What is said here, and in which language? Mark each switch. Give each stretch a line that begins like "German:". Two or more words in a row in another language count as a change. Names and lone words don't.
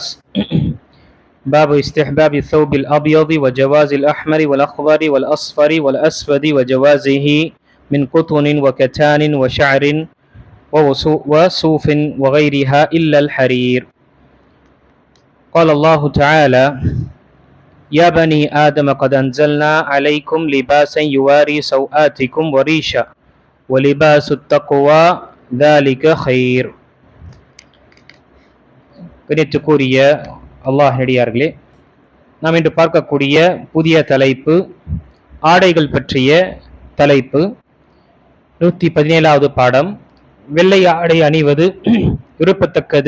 Arabic: باب استحباب الثوب الأبيض وجواز الأحمر والأخضر والأصفر والأسود وجوازه من قطن وكتان وشعر وصوف وغيرها إلا الحرير. قال الله تعالى: يا بني آدم قد أنزلنا عليكم لباسا يواري سوآتكم وريشا ولباس التقوى ذلك خير.
Tamil: கணித்துக்குரிய அல்லாஹ் நடிகார்களே, நாம் இன்று பார்க்கக்கூடிய புதிய தலைப்பு ஆடைகள் பற்றிய தலைப்பு. 117வது பாடம். வெள்ளை ஆடை அணிவது விருப்பத்தக்கது.